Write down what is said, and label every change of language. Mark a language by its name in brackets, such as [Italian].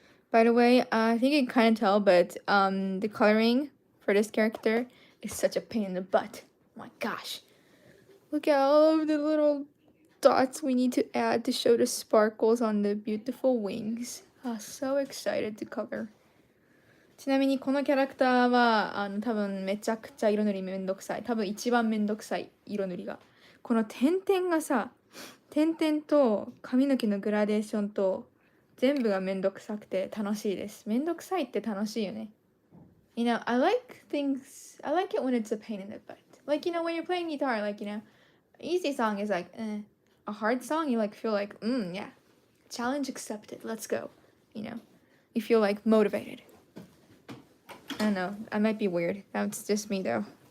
[English] By the way, I think you can kind of tell, but the coloring for this character is such a pain in the butt. Oh my gosh. Look at all of the little dots we need to add to show the sparkles on the beautiful wings. So excited to cover. [Japanese] ちなみにこのキャラクターは多分めちゃくちゃ色塗りめんどくさい。多分一番めんどくさい色塗りが。この点々がさ、点々と髪の毛のグラデーションと全部がめんどくさくて楽しいです。めんどくさいって楽しいよね。 [English] You know, I like it when it's a pain in the butt. Like, you know, when you're playing guitar, like, you know, easy song is like, a hard song, you like feel like, yeah, challenge accepted, let's go. You know, you feel like motivated. I don't know, I might be weird. That's just me though.